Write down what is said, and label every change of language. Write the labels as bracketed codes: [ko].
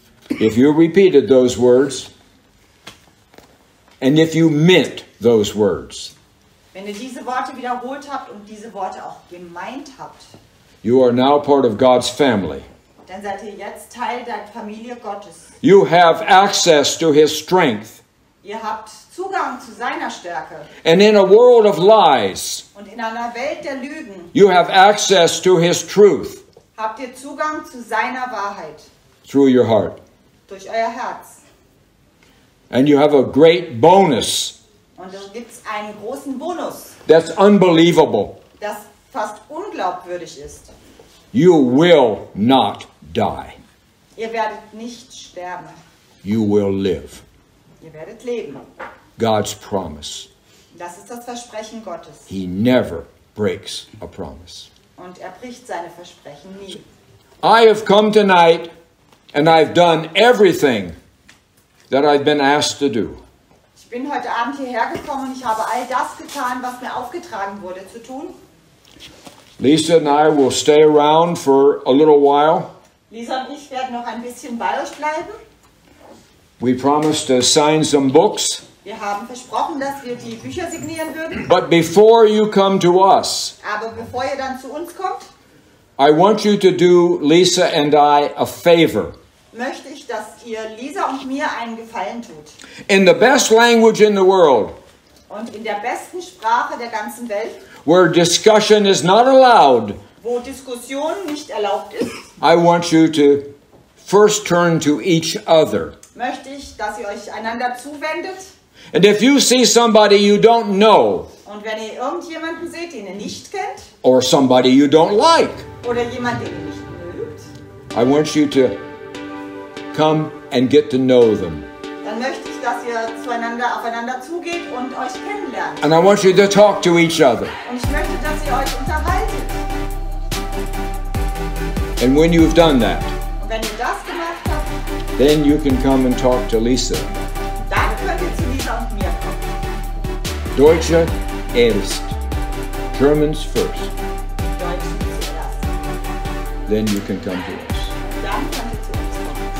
[en] If you repeated those words, and if you meant those words, [de] wenn ihr diese Worte wiederholt habt und diese Worte auch gemeint habt, [en] you are now part of God's family. [de] dann seid ihr jetzt Teil der Familie Gottes. [en] You have access to His strength. [de] Ihr habt Zugang zu seiner Stärke. [en] And in a world of lies, [de] Und in einer Welt der Lügen [en] you have access to His truth [de] habt ihr Zugang zu seiner Wahrheit [en] through your heart. [de] durch euer Herz. [en] And you have a great bonus [de] Und da gibt es einen großen Bonus, [en] that's unbelievable. [de] das fast unglaubwürdig ist. [en] You will not die. [de] Ihr werdet nicht sterben. [en] You will live. [de] Ihr werdet leben. [en] God's promise. [de] Das ist das Versprechen Gottes. [en] He never breaks a promise. [de] Und er bricht seine Versprechen nie. [en] I have come tonight and I've done everything that I've been asked to do. [de] Ich bin heute Abend hierher gekommen und ich habe all das getan, was mir aufgetragen wurde zu tun. [en] Lisa and I will stay around for a little while. [de] Lisa und ich werden noch ein bisschen bei euch bleiben. [en] We promised to sign some books. [de] Wir haben versprochen, dass wir die Bücher signieren würden. [en] But before you come to us, [de] Aber bevor ihr dann zu uns kommt, [en] I want you to do Lisa and I a favor. [de] möchte ich, dass ihr Lisa und mir einen Gefallen tut. [en] In the best language in the world, [de] Und in der besten Sprache der ganzen Welt, [en] where discussion is not allowed, [de] wo Diskussion nicht erlaubt ist, [en] I want you to first turn to each other. [de] möchte ich, dass ihr euch einander zuwendet. [en] And if you see somebody you don't know, [de] Und wenn ihr irgendjemanden seht, den ihr nicht kennt, [en] or somebody you don't like, [de] oder jemanden, den ihr nicht mögt, [en] I want you to come and get to know them. [de] dann möchte ich, dass ihr aufeinander zugeht und euch kennenlernt. [en] And I want you to talk to each other. [de] Und ich möchte, dass ihr euch unterhaltet. [en] And when you've done that, [de] Und wenn ihr das gemacht habt, [en] then you can come and talk to Lisa. [de] dann könnt ihr zu Lisa und mir kommen. Deutsche erst, [en] Germans first. [de] Deutschen zuerst. [en] Then you can come to us. [de] Dann könnt ihr zu uns kommen.